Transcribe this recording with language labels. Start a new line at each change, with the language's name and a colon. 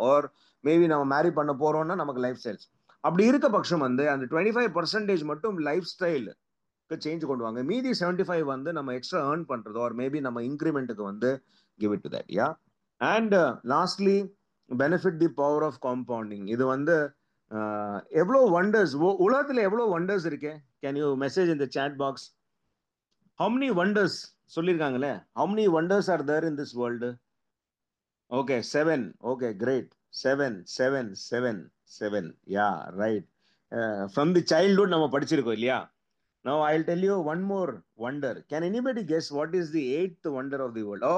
English: or maybe
Tamil: நம்ம மேரி பண்ண போறோம்னா நமக்கு லைஃப் ஸ்டைல்ஸ் அப்படி இருக்க பட்சம் வந்து அந்த 25% மட்டும் லைஃப் ஸ்டைல் சேஞ்ச் கொண்டு வாங்க. மீதி 75 வந்து நம்ம எக்ஸ்ட்ரா ஏர்ன் பண்றதோ ஆர் மேபி நம்ம இன்க்ரிமெண்ட்டுக்கு வந்து
English: Give it to that. Yeah and lastly benefit the power of compounding.
Tamil: இது வந்து எவ்வளோ வண்டர்ஸ், உலகத்துல எவ்வளோ வண்டர்ஸ் இருக்கு?
English: can you message in the chat box how many wonders
Tamil: சொல்லிருக்காங்களே,
English: how many wonders are there in this world? Okay, seven. Okay, great. Seven, seven, seven, seven. Yeah, right. From the childhood
Tamil: நம்ம படிச்சிருக்கோம் இல்லையா?
English: Now I'll tell you one more wonder. Can anybody guess what is the eighth wonder of the world?